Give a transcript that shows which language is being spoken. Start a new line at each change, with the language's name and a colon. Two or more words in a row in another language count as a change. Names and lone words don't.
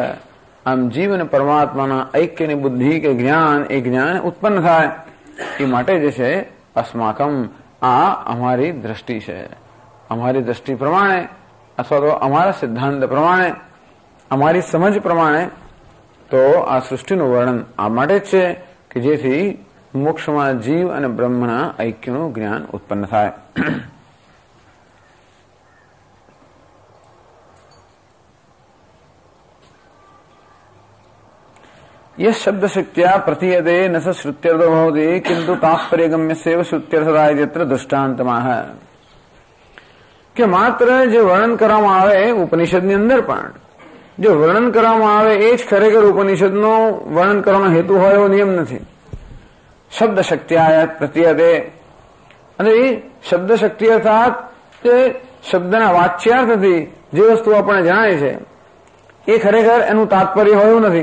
Gujarati: આમ જીવ અને પરમાત્માના ઐક્યની બુદ્ધિ કે જ્ઞાન એ જ્ઞાન ઉત્પન્ન થાય એ માટે જે છે અસ્માકમ આ અમારી દ્રષ્ટિ છે. અમારી દ્રષ્ટિ પ્રમાણે અથવા તો અમારા સિદ્ધાંત પ્રમાણે, અમારી સમજ પ્રમાણે તો આ સૃષ્ટિનું વર્ણન આ માટે જ છે કે જેથી મોક્ષમાં જીવ અને બ્રહ્મના ઐક્યનું જ્ઞાન ઉત્પન્ન થાય.
Sanskrit: यह शब्द शक्त्या प्रतीयते न स श्रुत्यर्थो भवति किंतु तात्पर्यगम्यस्यैव श्रुत्यर्थता इत्यत्र दृष्टान्तमाह.
Gujarati: કે માત્ર જે વર્ણન કરવામાં આવે ઉપનિષદની અંદર પણ જે વર્ણન કરવામાં આવે એ જ ખરેખર ઉપનિષદનો વર્ણન કરવાનો હેતુ હોય એવો નિયમ નથી.
Sanskrit: शब्द शक्त्या प्रतीयते,
Gujarati: અને એ શબ્દ શક્તિ અર્થાત તે શબ્દના વાચ્યાર્થથી જે વસ્તુ આપણને જણાય છે એ ખરેખર એનું તાત્પર્ય હોયું નથી.